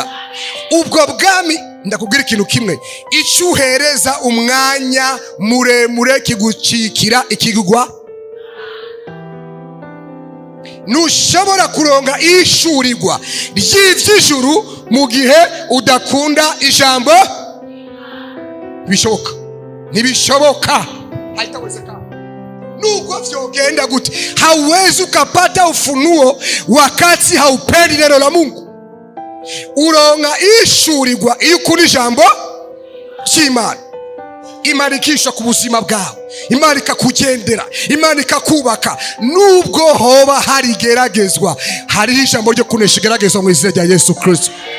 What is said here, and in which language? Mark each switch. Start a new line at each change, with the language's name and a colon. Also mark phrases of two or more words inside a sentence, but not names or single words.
Rundi: Ubwo bwami ndakubwira ikintu kimwe, icuhereza umwanya muremure kigucikira ikigwa ntushobora kuronka ishurirwa ry'ivy'ijuru mu gihe udakunda ijambo. Bishoboka? Ntibishoboka. Haitawezekana. Nuko vyogenda gute?
Swahili: Hauwezi ukapata ufunuo wakati haupendi neno la Mungu.
Rundi: Uronka ishurirwa iyo ukunda ijambo ry'Imana. Imana ikisha ku buzima bwawe, Imana ikakugendera, Imana ikakubaka. Nubwo hoba hari geragezwa, hari ijambo ryo kunesha geragezwa mu izina rya Yesu Kristo.